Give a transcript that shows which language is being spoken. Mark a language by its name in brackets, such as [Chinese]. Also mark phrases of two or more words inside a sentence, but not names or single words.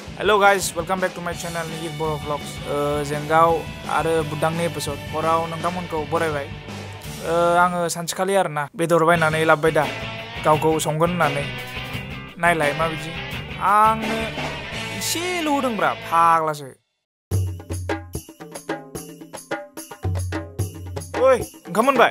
[English] Hello guys, welcome back to my channel Nigir Boro Vlogs. [Bodo] Jenggaw आरो बुदांनि एपिसोड हराव नोंथांमोनखौ बरायबाय। आङो सानसेखालि आरोना बेदर बायनानै लाबोबाय दा गावखौ संगोन होननानै नायलाय माबायदि आंनो एसेल' होदोंब्रा फाग्लासो। ओइ ओंखाम मोनबाय?